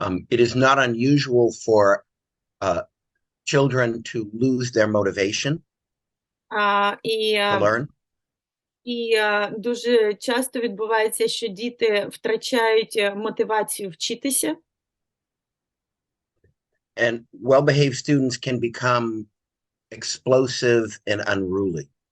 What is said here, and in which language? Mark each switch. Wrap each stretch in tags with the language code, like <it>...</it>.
<en>It is not unusual for children to lose their motivation to learn.</en> <uk>І дуже часто відбувається, що діти втрачають мотивацію вчитися.</uk> <en>And well-behaved students can become explosive and unruly.</en>